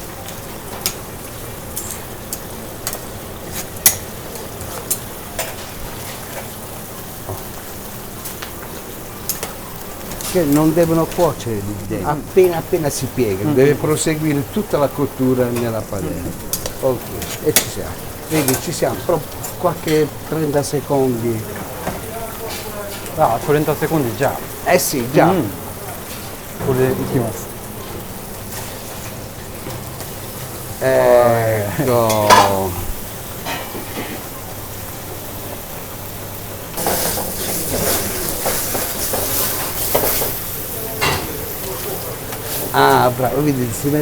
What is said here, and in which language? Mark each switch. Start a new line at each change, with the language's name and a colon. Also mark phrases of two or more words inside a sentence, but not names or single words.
Italian: Che non devono cuocere lì dentro. Appena si piegano, deve proseguire tutta la cottura nella padella. Ok, e ci siamo. Vedi, ci siamo, proprio qualche 30 secondi. 30 secondi già. Eh sì, già.
Japanese: これでいきます。
Italian: Ecco. Bravo, vedi, si mette